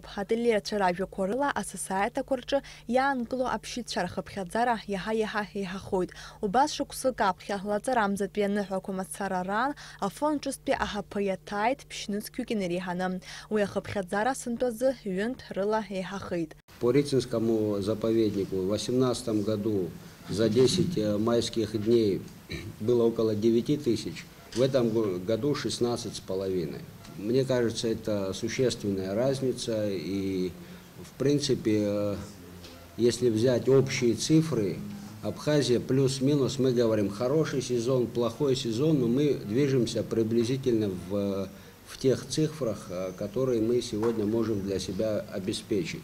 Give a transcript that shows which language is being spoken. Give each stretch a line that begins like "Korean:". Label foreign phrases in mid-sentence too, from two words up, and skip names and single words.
Abkhazian: Ателерцәа ражәақәа рыла асасааирҭақәа рҿы иаанкыло аԥшьҩцәа рхыԥхьаӡара иаҳа-иаҳа еиҳахоит. Убас шықәсык аԥхьа лаҵарамзатәи аныҳәақәа мацара раан афон ҿыстәи аҳаԥы иаҭааит ԥшьнызқьҩык инареиҳаны. Уи ахыԥхьаӡара сынтәа азы ҩынтә рыла еиҳахеит.
Russian: По Рицинскому заповеднику в 2018 году за 10 майских дней было около 9 тысяч. В этом году 16,5. Мне кажется, это существенная разница, и в принципе, если взять общие цифры, Абхазия плюс-минус, мы говорим хороший сезон, плохой сезон, но мы движемся приблизительно в тех цифрах, которые мы сегодня можем для себя обеспечить.